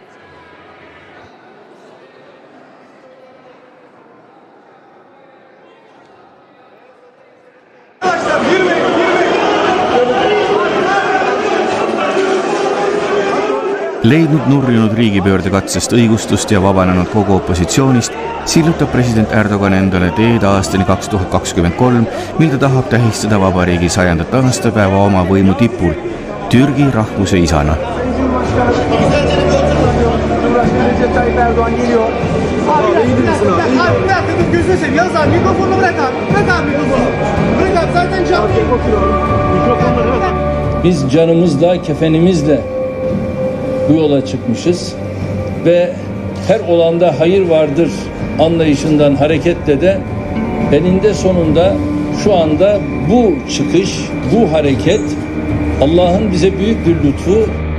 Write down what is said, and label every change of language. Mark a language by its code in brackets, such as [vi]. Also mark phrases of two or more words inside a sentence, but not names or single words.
[et] Leidnud nurjunud riigipöördekatsest õigustust ja vabanenud kogu opositsioonist, sillutab president Erdogan endale teed aastani 2023, mil ta tahab tähistada vabariigi 100. aastapäeva oma võimu tipul, Türgi rahvuse isana. [tr] Biz canımızla, kefenimizle bu yola çıkmışız ve her olanda hayır vardır anlayışından hareketle de eninde sonunda şu anda bu çıkış, bu hareket Allah'ın bize büyük bir lütfu